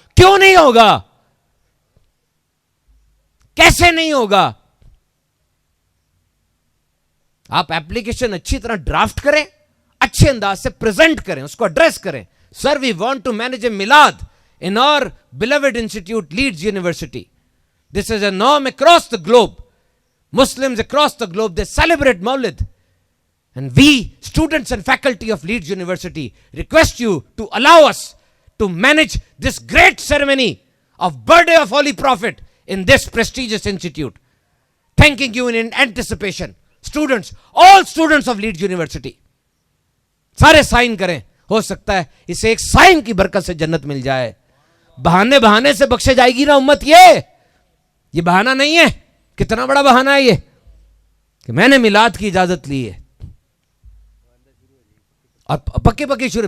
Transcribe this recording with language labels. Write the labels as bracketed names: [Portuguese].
[Urdu] کیوں نہیں ہوگا؟ کیسے نہیں ہوگا؟ آپ ایپلیکیشن اچھی طرح ڈرافٹ کریں, اچھے انداز سے پریزنٹ کریں, اس کو ایڈریس کریں. [English] Sir we want to manage a Milad in our beloved institute, Leeds University. This is a norm across the globe. Muslims across the globe, they celebrate Mawlid. And we, students and faculty of Leeds University, request you to allow us to manage this great ceremony of birthday of Holy Prophet in this prestigious institute. Thanking you in anticipation. Students, all students of Leeds University. [Urdu] سارے sign کریں. ہو سکتا ہے اسے ایک sign کی برکت سے جنت مل جائے. بہانے سے بخشے جائے گی نا امت. یہ بہانہ نہیں ہے. کتنا بڑا بہانہ ہے یہ کہ میں نے میلاد کی اجازت لی ہے, اور پکے شروع.